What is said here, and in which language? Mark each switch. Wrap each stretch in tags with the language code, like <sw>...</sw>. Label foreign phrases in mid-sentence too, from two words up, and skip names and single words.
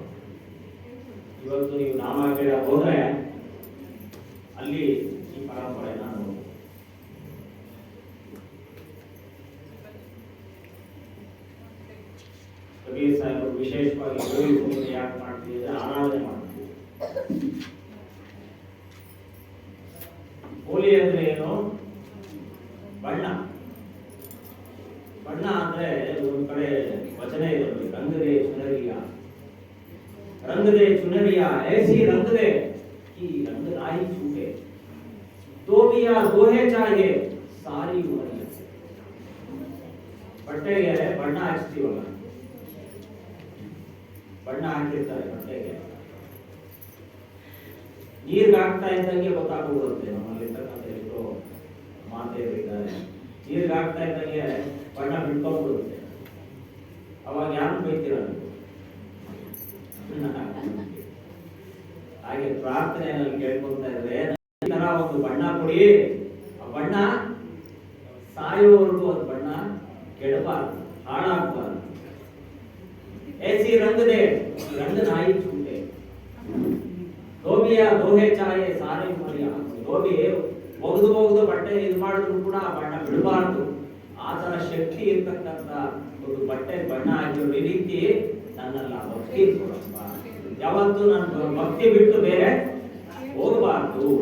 <kn>ಇವತ್ತು ನೀವು ನಾಮಕೇಳ ಹೋದ್ರೆ ಅಲ್ಲಿ ಈ ಪರಂಪರೆ ನಾನು ಕಬೀರ್ ಸಾಹೇಬರು ವಿಶೇಷವಾಗಿ ಹೋಳಿ ಹುಣ್ಣಿಮೆ ಯಾಕೆ ಮಾಡ್ತಿದ್ರೆ ಆರಾಧನೆ ಮಾಡ್ತೀವಿ. ಹೋಳಿ ಅಂದ್ರೆ ಏನು? ಬಣ್ಣ. ಬಣ್ಣ ಅಂದ್ರೆ ಒಂದು ಕಡೆ ವಚನ ಇರೋದು,</kn> <hi>रंग दे चुनरिया, रंग दे चुनरिया ऐसी रंग दे कि रंग लाई छूटे, तोबिया दोहे चाहिए सारी उमरिया.</hi> <kn>ಬಟ್ಟೆಗೆ ಬಣ್ಣ ಹಚ್ತೀವಲ್ಲ, ಬಣ್ಣ ಹಾಕಿರ್ತಾರೆ ಬಟ್ಟೆಗೆ, ನೀರ್ಗೆ ಹಾಕ್ತಾ ಇದ್ದಂಗೆ ಗೊತ್ತಾಗ್ಬಿಡುತ್ತೆ. ನಮ್ಮಲ್ಲಿ ಇರ್ತಕ್ಕಂಥ ಎಷ್ಟೋ ಮಾತೆಯರಿದ್ದಾರೆ, ನೀರ್ಗೆ ಹಾಕ್ತಾ ಇದ್ದಂಗೆ ಬಣ್ಣ ಬಿಟ್ಕೊಂಡ್ಬಿಡುತ್ತೆ. ಅವಾಗ ಯಾರು ಬೈತೀರ? ಹಾಗೆ ಪ್ರಾರ್ಥನೆಯಲ್ಲಿ ಕೇಳ್ಕೊಳ್ತಾ ಇದ್ರೆ ಈ ತರ ಒಂದು ಬಣ್ಣ ಕೊಡಿ, ಆ ಬಣ್ಣ ಸಾಯುವವರೆಗೂ ಅದು ಬಣ್ಣ ಕೆಡಬಾರ್ದು, ಹಾಳಾಗಬಾರ್ದು.</kn> <hi>ऐसी रंग दे रंग नाई छूटे, धोबिया धोए चाहे सारी मरिया.</hi> <kn>ದೋಬಿ ಒಗೆದು ಬಟ್ಟೆ ಇದು ಮಾಡಿದ್ರು ಕೂಡ ಆ ಬಣ್ಣ ಬಿಡಬಾರ್ದು. ಆ ತರ ಶಕ್ತಿ ಇರ್ತಕ್ಕಂಥ ಒಂದು ಬಟ್ಟೆ ಬಣ್ಣ ಆಗಿರೋ ರೀತಿ ನನ್ನೆಲ್ಲ ಭಕ್ತಿ ಕೊಡಪ್ಪ, ಯಾವತ್ತು ನನ್ನ ಭಕ್ತಿ ಬಿಟ್ಟು ಬೇರೆ ಹೋಗಬಾರ್ದು.</kn>